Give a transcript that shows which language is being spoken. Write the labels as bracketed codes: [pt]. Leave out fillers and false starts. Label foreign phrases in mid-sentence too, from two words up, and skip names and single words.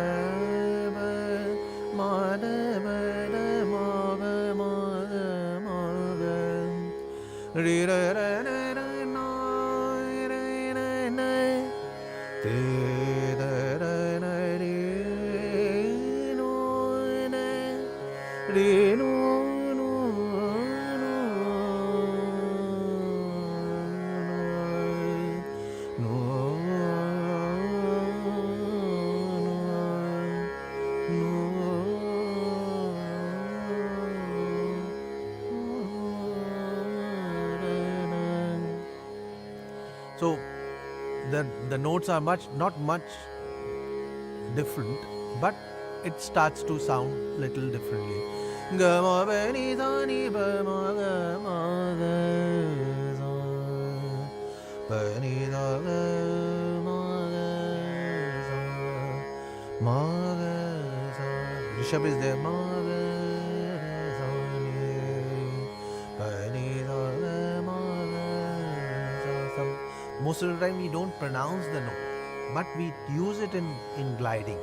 [en] ba ma da ba da ma ba ma ga ma ga ri ra ra ra ra na ra ra na te da ra na ri no na ri no no no So the notes are not much different, but it starts to sound little differently. Ga ma ba ni sa ni ba ma ga ma ga sa ba ni da ga ma ga Rishabh is there. Most of the time we don't pronounce the note, but we use it in gliding.